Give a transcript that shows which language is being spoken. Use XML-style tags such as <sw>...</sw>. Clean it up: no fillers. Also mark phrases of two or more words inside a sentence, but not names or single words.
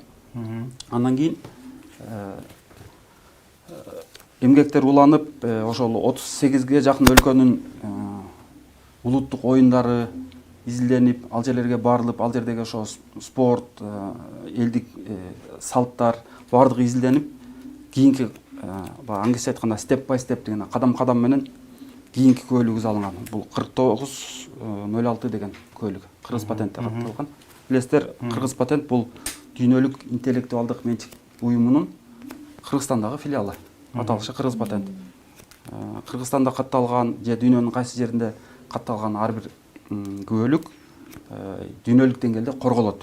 <ky>Андан кийин эмгектер уланып, ошол 38ге жакын өлкөнүн улуттук оюндары изилденип, ал жерлерге барылып, ал жердеги ошо спорт, элдик салттар бардыгы изилденип, кийинки англисче айтканда</ky> <en>step by step</en> <ky>деген кадам-кадам менен кийинки көйлүгү алынган. Бул 4906 деген көйлүк кыргыз патентте катталган. Билесиздер, кыргыз патент бул дүйнөлүк интеллектуалдык менчик уюмунун Кыргызстандагы филиалы. Аталышы кыргыз патент. Кыргызстанда катталган же дүйнөнүн кайсы жеринде катталган ар бир көйлүк дүйнөлүк деңгээлде корголот.</ky>